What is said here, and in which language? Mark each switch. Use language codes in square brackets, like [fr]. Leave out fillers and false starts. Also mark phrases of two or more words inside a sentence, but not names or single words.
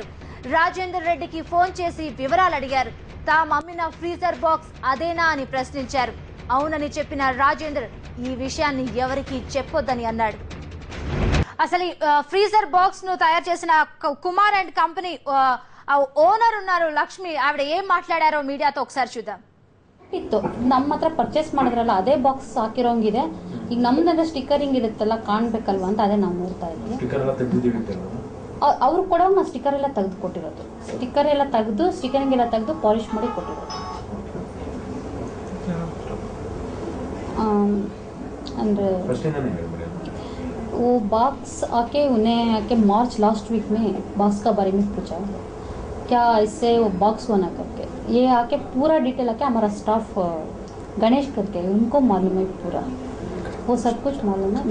[te] రాజేందర్ రెడ్డికి ఫోన్ చేసి వివరాలు అడిగారు. తాము అమ్మిన ఫ్రీజర్ బాక్స్ అదేనా అని ప్రశ్నించారు. అవునని చెప్పిన రాజేందర్ ఈ విషయాన్ని ఎవరికి చెప్పొద్దని అన్నాడు. అసలు ఫ్రీజర్ బాక్స్ ను తయారు చేసిన కుమార్ అండ్ కంపెనీ ఓనర్ ఉన్నారు లక్ష్మి. ఆవిడ ఏం మాట్లాడారో మీడియాతో ఒకసారి చూద్దాం. [kn] ಇತ್ತು ನಮ್ಮ ಹತ್ರ ಪರ್ಚೇಸ್ ಮಾಡಿದ್ರಲ್ಲ ಅದೇ ಬಾಕ್ಸ್ ಹಾಕಿರೋಂಗಿದೆ. ಈಗ ನಮ್ದಂದ್ರೆ ಸ್ಟಿಕ್ಕರಿಂಗ್ ಇರುತ್ತಲ್ಲ ಕಾಣ್ಬೇಕಲ್ವಾ ಅಂತ ಅದೇ ನಾವು ನೋಡ್ತಾ ಇದ್ವಿ. ಅವ್ರು ಕೊಡೋ ನಾವು ಸ್ಟಿಕ್ಕರ್ ಎಲ್ಲ ತೆಗೆದು ಕೊಟ್ಟಿರೋದು. ಸ್ಟಿಕ್ಕರಿಂಗ್ ಎಲ್ಲ ತೆಗೆದು ಪಾಲಿಶ್ ಮಾಡಿ ಕೊಟ್ಟಿರೋದು. [hi] ಅಂದ್ರೆ वो बॉक्स आके उन्हें आके मार्च लास्ट वीक में बॉक्स का बारे में पूछा क्या इससे वो बॉक्स बना करके. ये आके पूरा डिटेल आके हमारा स्टाफ गणेश करके उनको मालूम है पूरा, वो सब कुछ मालूम है.